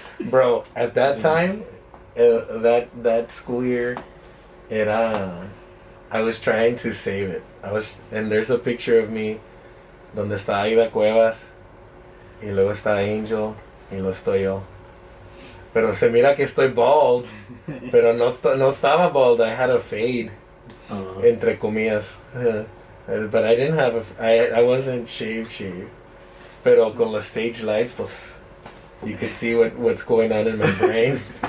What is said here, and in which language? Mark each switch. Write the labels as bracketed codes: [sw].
[en] Bro, at that time, that school year, I was trying to save it. And there's a picture of me [es] donde está Aida Cuevas y luego está Angel y luego estoy yo. Pero se mira que estoy bald, pero no estaba bald. [en] I had a fade, [es] entre comillas. [en] But I didn't have I wasn't shaved. [es] Pero con los [en] stage lights, [es] pues, [en] you could see what's going on in my brain.